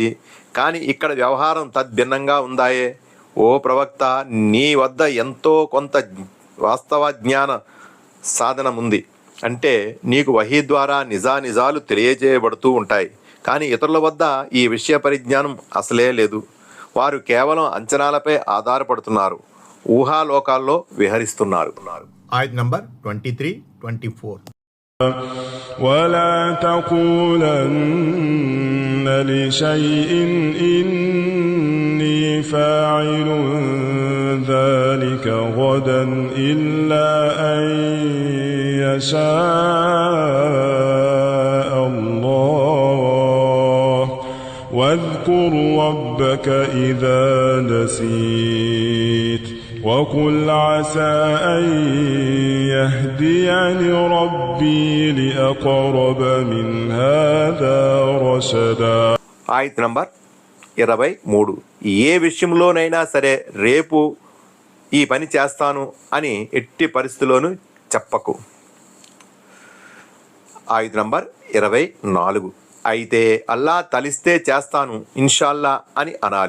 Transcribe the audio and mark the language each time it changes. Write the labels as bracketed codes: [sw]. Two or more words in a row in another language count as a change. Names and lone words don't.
[te] కానీ ఇక్కడ వ్యవహారం తద్భిన్నంగా ఉందాయే. ఓ ప్రవక్త, నీ వద్ద ఎంతో కొంత వాస్తవ జ్ఞాన సాధనం ఉంది. అంటే నీకు వహీ ద్వారా నిజాలు తెలియజేయబడుతూ ఉంటాయి. కానీ ఇతరుల వద్ద ఈ విషయ పరిజ్ఞానం అసలే లేదు. వారు కేవలం అంచనాలపై ఆధారపడుతున్నారు, ఊహాలోకాల్లో విహరిస్తున్నారు. ఆయత్ నంబర్ 23, 24. [ar] ولا تقولن لشيء إني فاعل ذلك غدا إلا أن يشاء الله واذكر ربك إذا نسيت وقل عسى أن يهديني ربي لأقرب من هذا رشدا. [te] ఆయత్ నంబర్ 23. ఏ విషయంలోనైనా సరే రేపు ఈ పని చేస్తాను అని ఎట్టి పరిస్థితుల్లోనూ చెప్పకు. ఆయత్ నంబర్ 24. అయితే అల్లా తలిస్తే చేస్తాను ఇన్షాల్లా అని అనాలి.